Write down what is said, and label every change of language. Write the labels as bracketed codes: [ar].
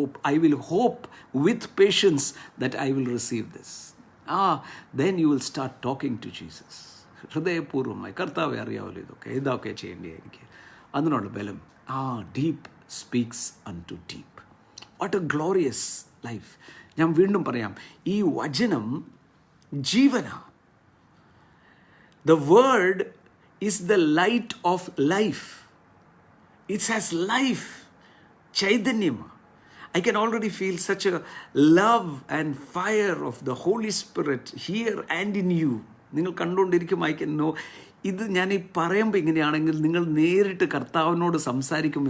[en] I will hope with patience that I will receive this. Then you will start talking to Jesus. [ml] ഹൃദയപൂർവ്വമായി, കർത്താവെ അറിയാമല്ലോ ഇതൊക്കെ ചെയ്യേണ്ടി എനിക്ക്, അതിനുള്ള ബലം. [en] Deep speaks unto deep. What a glorious life. [ml] ഞാൻ വീണ്ടും പറയാം, ഈ വചനം ജീവനാ. [en] The word is the light of life. It has life. Chaitanyam. I can already feel such a love and fire of the Holy Spirit here and in you. [ml] നിങ്ങൾ കണ്ടുകൊണ്ടിരിക്കും. [en] I can know. [ml] ഇത് ഞാൻ ഈ പറയുമ്പോൾ ഇങ്ങനെയാണെങ്കിൽ നിങ്ങൾ നേരിട്ട് കർത്താവിനോട് സംസാരിക്കും.